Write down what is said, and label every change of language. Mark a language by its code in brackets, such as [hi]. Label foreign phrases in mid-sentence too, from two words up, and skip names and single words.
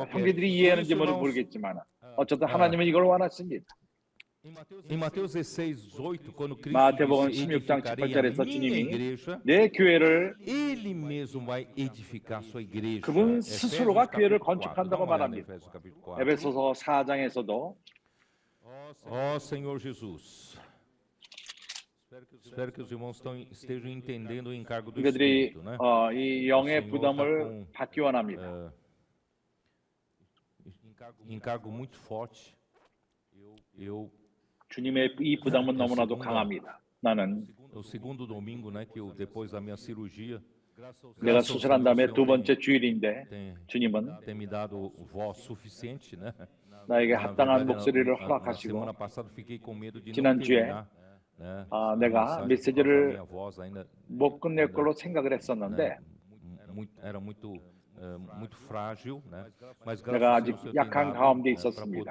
[ko] 형제들이 이해하는지 모르겠지만 어쨌든 하나님은 이걸 원하십니다. 마태복음 16장 18절에서 주님이 내 교회를 그분 스스로가 교회를 건축한다고 말합니다. 에베소서 4장에서도 [pt] Senhor Jesus. Espero que os irmãos estejam entendendo o encargo do [ko] 그들이 [pt] Espírito, né? [ko] 이 영의 부담을 받기 원합니다. [pt] Encargo muito forte. [ko] 주님의 이 부담은 너무나도 강합니다. 나는 [pt] o segundo domingo, né, que eu depois da minha cirurgia, [ko] 내가 수술한 다음에 두 번째 주일인데 주님은 [pt] tem me dado voz suficiente, né? [ko] 나에게 합당한 목소리를 허락하시고 지난주에 내가 메시지를 못 끝낼 걸로 생각을 했었는데 내가 아직 약한 가운데 있었습니다.